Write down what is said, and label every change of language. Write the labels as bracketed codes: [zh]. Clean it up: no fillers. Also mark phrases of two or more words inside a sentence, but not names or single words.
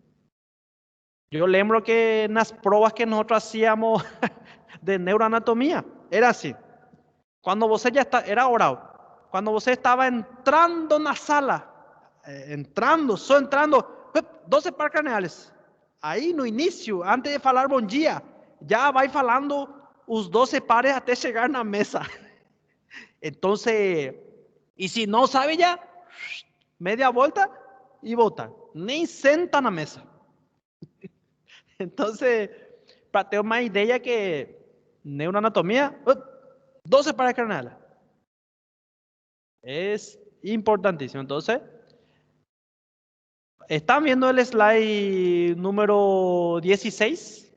[es] Yo lembro que en las pruebas que nosotros hacíamos de neuroanatomía, era así. Cuando você ya está, era oral. Cuando você estaba entrando en la sala, entrando, 12 par craneales. [pt] Ahí no inicio, antes de falar bom dia, ya vai falando os 12 pares até chegar na mesa. [es] Entonces, y si no sabe ya, media vuelta y vota. [pt] Nem senta na mesa. [es] Entonces, para tener una idea que neuroanatomía, 12 pares craneales. Es importantísimo. Entonces, ¿están viendo el slide número 16?